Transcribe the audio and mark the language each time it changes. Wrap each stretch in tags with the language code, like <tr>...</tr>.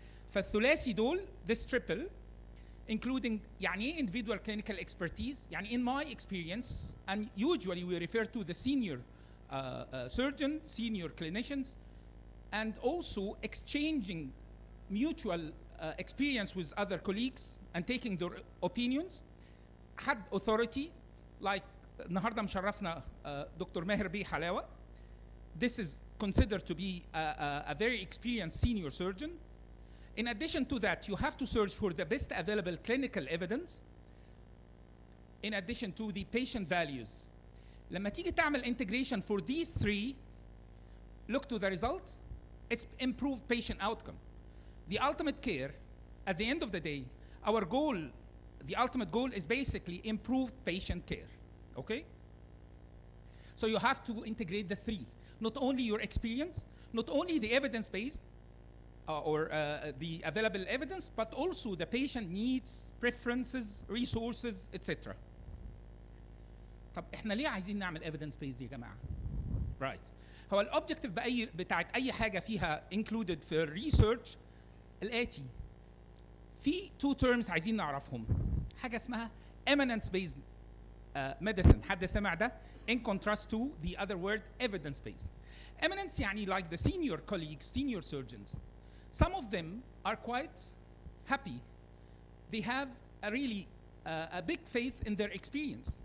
<ar>فالثلاثي دول</ar> <en>this triple including</en> <ar>يعني ايه</ar> <en>individual clinical expertise</en> <ar>يعني</ar> <en>in my experience and usually we refer to the senior surgeon senior clinicians and also exchanging mutual experience with other colleagues and taking their opinions. had authority like</en> <ar>النهارده مشرفنا دكتور ماهر بيه حلاوه.</ar> <en>This is considered to be a very experienced senior surgeon. In addition to that, you have to search for the best available clinical evidence in addition to the patient values.</en> <ar>لما تيجي تعمل</ar> <en>integration for these 3, look to the result, it's improved patient outcome. The ultimate care, at the end of the day, our goal, the ultimate goal is basically improved patient care, okay? So you have to integrate the 3, not only your experience, not only the evidence-based, or the available evidence, but also the patient needs, preferences, resources, etc.</en> <ar>طب احنا ليه عايزين نعمل evidence based يا جماعه؟ Right. هو الاوبجكتيف بتاعت اي حاجه فيها included في الريسيرش الاتي. في 2 terms عايزين نعرفهم. حاجه اسمها eminence based medicine. حد سمع ده؟</ar> <en>In contrast to the other word evidence based. Eminence</en> <ar>يعني</ar> <en>like the senior colleagues, senior surgeons. Some of them are quite happy. They have a really a big faith in their experience.</en>